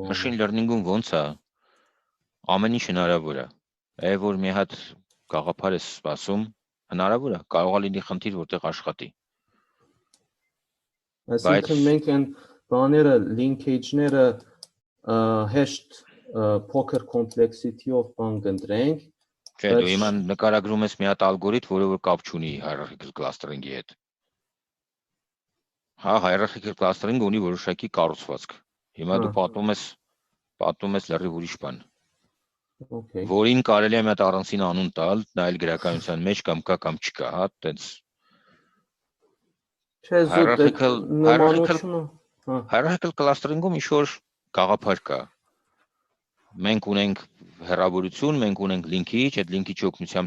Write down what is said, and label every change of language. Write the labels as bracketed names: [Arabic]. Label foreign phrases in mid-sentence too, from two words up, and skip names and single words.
[English] Machine learning- [Armenian] ում ոնց է, ամեն ինչ հնարավոր է, որ մի հատ գաղափար ես սպասում, հնարավոր է, կարող է լինի խնդիր, որտեղ աշխատի։ Այսինքն մենք այն բաները, linkage-ները հեշտ [English] poker complexity- [Armenian] ով բան կընտրենք։ Չէ, դու հիմա նկարագրում ես մի հատ ալգորիթմ, որը որ կապ չունի [English] hierarchical clustering- [Armenian] ի հետ։ Հա, [English] hierarchical clustering [Armenian] ունի որոշակի կառուցվածք։ Հիմա դու պատմում ես լրիվ ուրիշ բան։ Որին կարելի է մի հատ առանցին անուն տալ, նայել գրականության մեջ կամ կա կամ չկա, հա, տենց։ [English] Hierarchical clustering- [Armenian] ում ինչ որ Գաղափար կա։ Մենք ունենք հեռավորություն, մենք ունենք linkage, այդ linkage օգնությամբ